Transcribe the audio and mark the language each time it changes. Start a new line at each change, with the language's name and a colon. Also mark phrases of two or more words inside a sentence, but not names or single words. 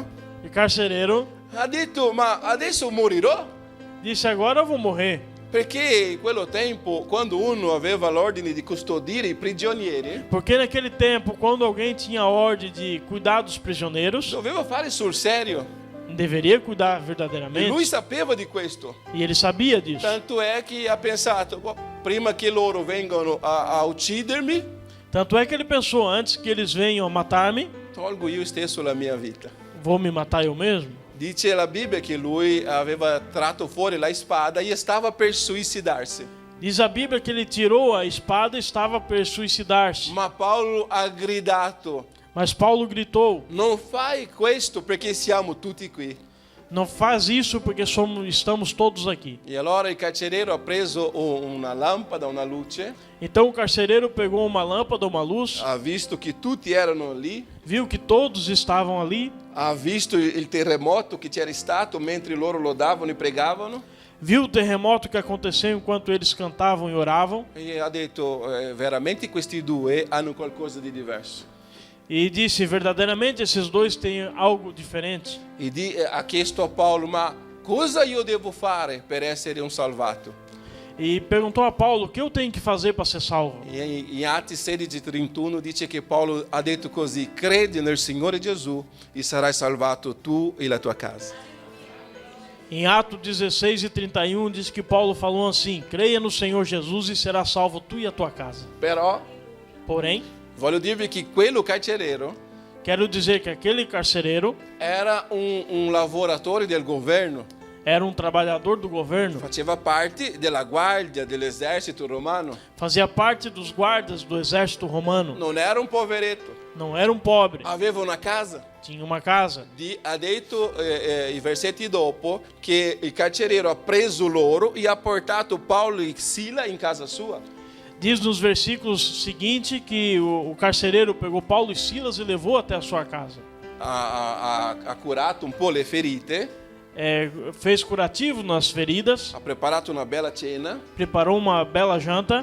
Portuguese: O carcereiro
Italian: ha detto, ma adesso morirò?
Portuguese: disse, agora eu vou morrer.
Italian: Perché in quello tempo, quando uno aveva l'ordine di custodire i prigionieri,
Portuguese: Porque naquele tempo, quando alguém tinha a ordem de cuidar dos prisioneiros,
Italian: doveva fare sul serio.
Portuguese: deveria cuidar
Italian: E lui
Portuguese: verdadeiramente.
Italian: sapeva di questo.
Portuguese: E ele sabia disso.
Italian: Tanto è che ha pensato, "Boh, prima che loro vengano a uccidermi,
Portuguese: Tanto é que ele pensou, antes que eles venham a matar-me,
Italian: tolgo io stesso la mia vita."
Portuguese: vou me matar eu mesmo.
Italian: Dice la Bibbia che lui aveva tratto fuori la spada e stava per suicidarsi.
Portuguese: Diz a Bíblia que ele tirou a espada e estava para suicidar-se.
Italian: Ma Paolo ha gridato,
Portuguese: Mas Paulo gritou,
Italian: non fai questo perché siamo tutti qui.
Portuguese: não faz isso porque estamos todos aqui.
Italian: E allora il carceriero ha preso una lampada, una luce,
Portuguese: Então o carcereiro pegou uma lâmpada, uma luz,
Italian: ha visto che tutti erano lì,
Portuguese: viu que todos estavam ali,
Italian: ha visto il terremoto che c'era stato mentre loro lodavano e pregavano
Portuguese: viu o terremoto que aconteceu enquanto eles cantavam e oravam
Italian: e ha detto, veramente questi due hanno qualcosa di diverso.
Portuguese: e disse, verdadeiramente esses dois têm algo diferente.
Italian: E ha chiesto a Paolo, ma cosa io devo fare per essere un salvato?
Portuguese: E perguntou a Paulo, o que eu tenho que fazer para ser salvo?
Italian: E in Atti 16:31 dice che Paolo ha detto così, credi nel Signore Gesù e sarai salvato tu e la tua casa.
Portuguese: Em Atos 16:31 diz que Paulo falou assim, creia no Senhor Jesus e será salvo tu e a tua casa.
Italian: Però
Portuguese: Porém,
Italian: voglio dirvi che quello carceriero
Portuguese: quero dizer que aquele carcereiro
Italian: era un lavoratore del governo,
Portuguese: era um trabalhador do governo,
Italian: faceva parte della guardia dell'esercito romano,
Portuguese: fazia parte dos guardas do exército romano,
Italian: non era un poveretto,
Portuguese: não era um pobre,
Italian: aveva una casa.
Portuguese: tinha uma casa.
Italian: Ha detto i versetti dopo che il carceriero ha preso loro e ha portato Paolo e Sila in casa sua.
Portuguese: Diz nos versículos seguintes que o carcereiro pegou Paulo e Silas e levou até a sua casa.
Italian: Ha curato un po' le ferite,
Portuguese: Fez curativo nas feridas,
Italian: ha preparato una bella cena.
Portuguese: preparou uma bela janta.